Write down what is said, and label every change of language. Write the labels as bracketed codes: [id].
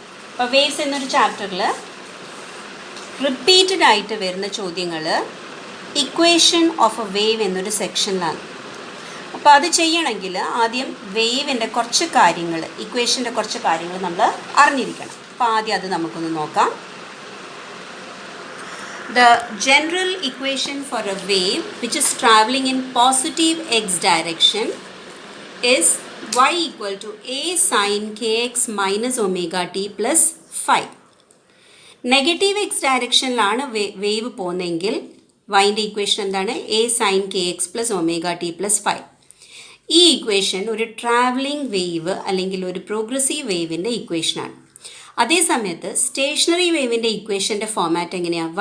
[ml] അപ്പോൾ വേവ്സ് എന്നൊരു ചാപ്റ്ററിൽ റിപ്പീറ്റഡ് ആയിട്ട് വരുന്ന ചോദ്യങ്ങൾ ഇക്വേഷൻ ഓഫ് എ വേവ് എന്നൊരു സെക്ഷനിലാണ്. അപ്പോൾ അത് ചെയ്യണമെങ്കിൽ ആദ്യം വേവിൻ്റെ കുറച്ച് കാര്യങ്ങൾ, ഇക്വേഷൻ്റെ കുറച്ച് കാര്യങ്ങൾ നമ്മൾ അറിഞ്ഞിരിക്കണം. അപ്പോൾ ആദ്യം അത് നമുക്കൊന്ന് നോക്കാം. [en] The general equation for a wave which is traveling in positive x direction is y equal to a sin kx minus omega t plus phi. [ml] Negative X ഡയറക്ഷനിലാണ് wave പോകുന്നതെങ്കിൽ വൈൻ്റെ ഇക്വേഷൻ എന്താണ്? a sin kx plus omega T plus five. ഈ equation ഒരു travelling wave അല്ലെങ്കിൽ ഒരു progressive വേവിൻ്റെ ഇക്വേഷനാണ്. അതേസമയത്ത് stationery വേവിൻ്റെ ഇക്വേഷൻ്റെ format എങ്ങനെയാണ്?